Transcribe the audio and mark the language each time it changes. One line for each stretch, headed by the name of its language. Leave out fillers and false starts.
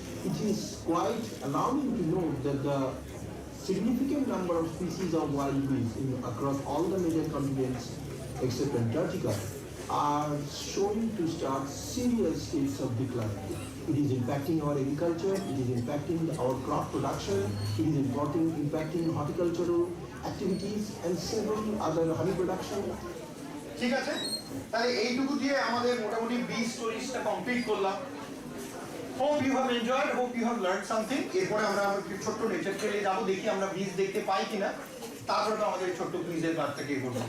English: it is quite alarming to note that the significant number of species of wild bees across all the major continents except Antarctica are showing to start serious states of decline. It is impacting our agriculture, it is impacting our crop production, it is impacting horticultural activities and several other honey production.
Bangla: ঠিক আছে, তাহলে এইটুকু দিয়ে আমাদের মোটামুটি B স্টোরিজটা complete করলাম।
English: Hope you have enjoyed, hope you have learned something.
Bangla: এরপরে আমরা একটু ছোট্ট নেচার ট্রেলে যাবো, দেখি আমরা বীজ দেখতে পাই কিনা, তারপরে তো আমাদের ছোট্ট কুইজের কাজটাকে করবো।